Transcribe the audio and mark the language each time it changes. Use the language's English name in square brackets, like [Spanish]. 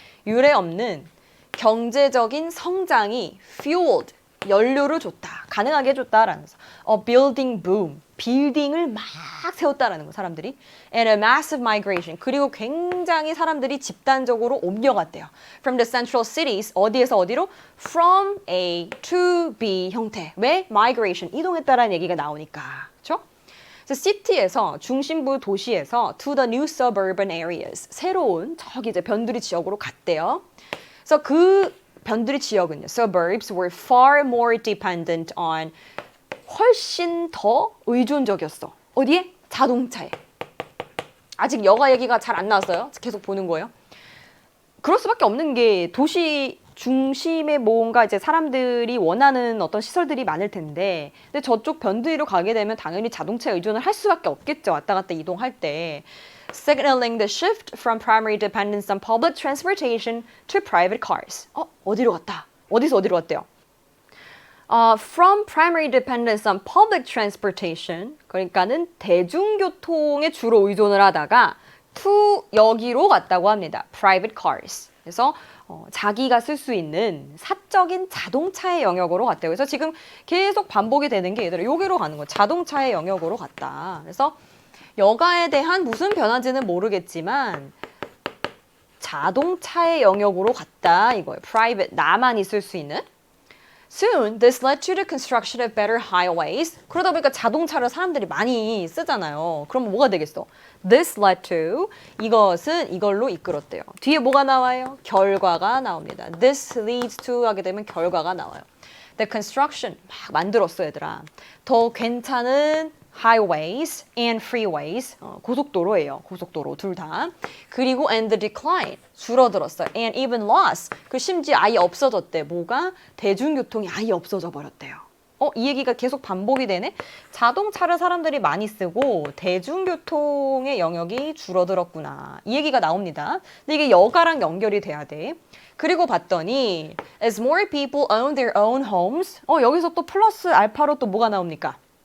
[Korean] 유례 없는 경제적인 성장이 fueled 연료를 줬다. 가능하게 해줬다라는 거. [English] A building boom. [Korean] 빌딩을 막 세웠다라는 거 사람들이. [English] And a massive migration. [Korean] 그리고 굉장히 사람들이 집단적으로 옮겨갔대요. [English] From the central cities. [Korean] 어디에서 어디로? [English] From A to B [Korean] 형태. [English] 왜? Migration. [Korean] 이동했다라는 얘기가 나오니까. 그렇죠? 그래서 city에서 중심부 도시에서 [English] to the new suburban areas. [Korean] 새로운 저기 이제 변두리 지역으로 갔대요. 그래서 그 변두리 지역은요. [English] Suburbs were far more dependent on [Korean] 훨씬 더 의존적이었어. 어디에? 자동차에. 아직 여가 얘기가 잘 안 나왔어요. 계속 보는 거예요. 그럴 수밖에 없는 게 도시 중심에 뭔가 이제 사람들이 원하는 어떤 시설들이 많을 텐데 근데 저쪽 변두리로 가게 되면 당연히 자동차에 의존을 할 수밖에 없겠죠. 왔다 갔다 이동할 때. [English] Signaling the shift from primary dependence on public transportation to private cars. [Korean] 어디로 갔다? 어디서 어디로 갔대요? [English] From primary dependence on public transportation, [Korean] 그러니까는 대중교통에 주로 의존을 하다가 to 여기로 갔다고 합니다. [English] Private cars. [Korean] 그래서 자기가 쓸 수 있는 사적인 자동차의 영역으로 갔대요. 그래서 지금 계속 반복이 되는 게 얘들아 여기로 가는 거예요. 자동차의 영역으로 갔다. 그래서 여가에 대한 무슨 변화인지는 모르겠지만 자동차의 영역으로 갔다 이거예요. Private, 나만이 쓸 수 있는. [English] Soon, this led to the construction of better highways. [Korean] 그러다 보니까 자동차를 사람들이 많이 쓰잖아요. 그럼 뭐가 되겠어? [English] This led to, [Korean] 이것은 이걸로 이끌었대요. 뒤에 뭐가 나와요? 결과가 나옵니다. [English] This leads to [Korean] 하게 되면 결과가 나와요. The construction, 막 만들었어 얘들아. 더 괜찮은 [English] highways and freeways, [Korean] 고속도로예요. 고속도로 둘 다. 그리고 and the decline, 줄어들었어요. [English] And even loss, [Korean] 그 심지어 아예 없어졌대. 뭐가? 대중교통이 아예 없어져 버렸대요. 이 얘기가 계속 반복이 되네? 자동차를 사람들이 많이 쓰고 대중교통의 영역이 줄어들었구나. 이 얘기가 나옵니다. 근데 이게 여가랑 연결이 돼야 돼. 그리고 봤더니 [English] as more people own their own homes, [Korean] 여기서 또 플러스 알파로 또 뭐가 나옵니까?